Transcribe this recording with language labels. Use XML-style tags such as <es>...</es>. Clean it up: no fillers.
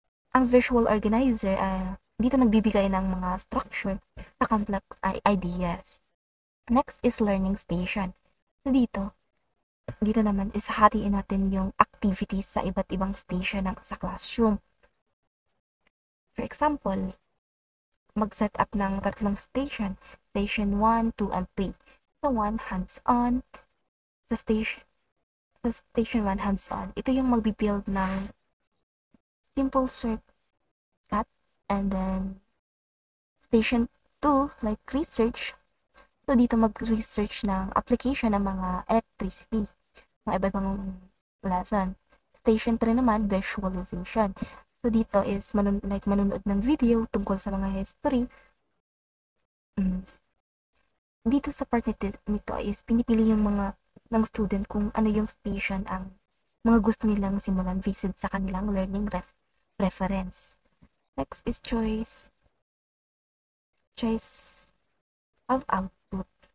<tl>Ang visual organizer dito nagbibigay ng mga structure sa</tl> <en>complex ideas. Next is learning station.</en> <tl>So dito naman is hatiin natin yung activities sa iba't ibang station sa classroom.</tl> <en>For example,</en> <tl>mag-set up ng tatlong station.</tl> <en>Station 1, 2, and 3. So 1, hands-on.</en> <tl>Sa station 1, hands-on. Ito yung mag-build ng</tl> <en>simple circuit. And then, station 2, like research.</en> <tl>So dito mag-research ng application ng mga electricity. Mga iba-ibang lesson. Station 3 naman, visualization. So dito is manonood ng video tungkol sa mga history. Dito sa part nito is pinipili yung mga ng student kung ano yung station ang mga gusto nilang simulan visit sa kanilang learning reference.</tl> <en>Next is choice of output.</en>